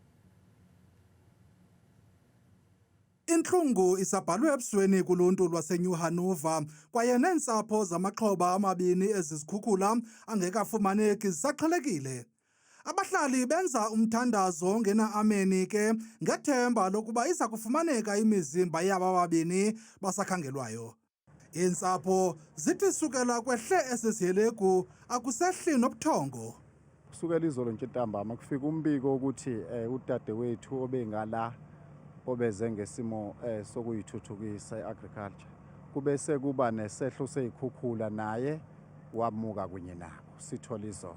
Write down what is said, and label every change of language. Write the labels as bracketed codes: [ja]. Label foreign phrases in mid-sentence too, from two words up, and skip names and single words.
[xh] Inhlungu isabhalwe ebusweni kuluntu lwaseNew Hanover kwaye neentsapho zamaxhoba amabini ezizikhukhula angekafumaneki zisaxhelekile. Abahlali benza umthandazo ngena-ameni ke ngethemba lokuba iza kufumaneka imizimba yaba babini basakhangelwayo. Iintsapho zithi sukela kwehle esiziyelegu akusehli nobuthongo. [zu] Kusukela izolo nje ntambama kufika umbiko ukuthi udadewethu obengala obeze ngesimo sokuyithuthukisa i-agriculture kubese kuba nesehlo seyikhukhula naye wamuka kunye nabo sithola izolo.